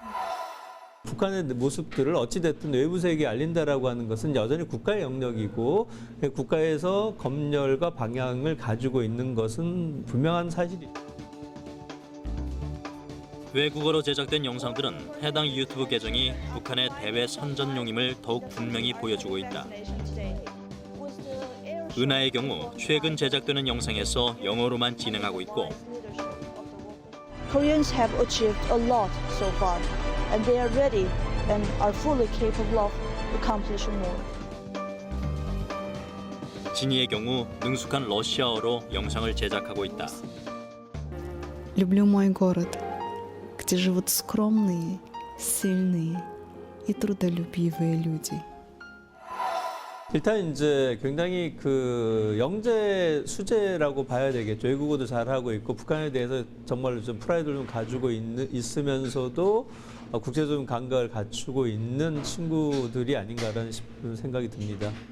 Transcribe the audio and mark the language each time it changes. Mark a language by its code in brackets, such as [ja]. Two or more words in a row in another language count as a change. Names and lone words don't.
[ko] 북한의 모습들을 어찌됐든 외부 세계에 알린다라고 하는 것은 여전히 국가의 영역이고, 국가에서 검열과 방향을 가지고 있는 것은 분명한 사실이죠. 외국어로 제작된 영상들은 해당 유튜브 계정이 북한의 대외 선전용임을 더욱 분명히 보여주고 있다. 은하의 경우 최근 제작되는 영상에서 영어로만 진행하고 있고, [en] Koreans have achieved a lot so far, and they are ready and are fully capable of accomplishing more. [ko] 진이의 경우 능숙한 러시아어로 영상을 제작하고 있다. [ru] Люблю мой город, где живут скромные, сильные и трудолюбивые люди. [ko] 일단 이제 굉장히 그 영재 수재라고 봐야 되겠죠. 외국어도 잘하고 있고 북한에 대해서 정말 좀 프라이드를 좀 가지고 있으면서도 국제적인 감각을 갖추고 있는 친구들이 아닌가라는 생각이 듭니다.